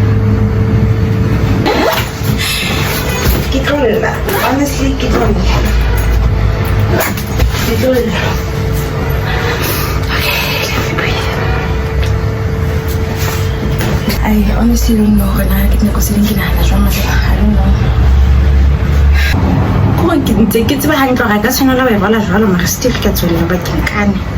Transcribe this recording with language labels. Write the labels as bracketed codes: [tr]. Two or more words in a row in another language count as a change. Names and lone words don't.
[en] Get on it. Honestly, get on it. Get on it. Okay, let me breathe. I honestly don't know when I get I don't know. [st] Ke tseba hantle ga ka tshwanela ba bala jwalo mara still ke tswela ba ke kane.